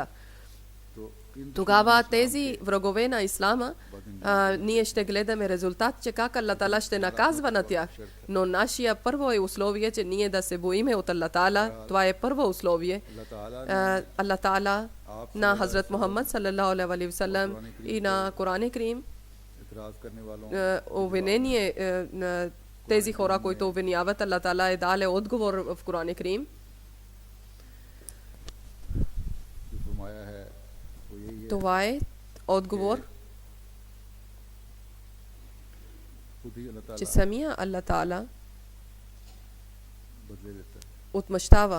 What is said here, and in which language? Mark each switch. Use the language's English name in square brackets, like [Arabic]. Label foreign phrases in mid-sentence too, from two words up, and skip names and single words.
[Bulgarian] Тогава тези врагове на Ислама, ние ще гледаме резултат, че как Аллах Таала ще наказва на тях. Но нашия първо е условие, че ние да се боиме от Аллах Таала. Това е първо условие. Аллах Таала на Хазрат Мухаммад [Arabic] صلى الله عليه وسلم [Bulgarian] и на Коран Крим обвинение на тези хора, които обвиняват, Аллах Таала е дале отговор в Коран Крим. Това е отговор, че самия Аллах Таала отмъщава.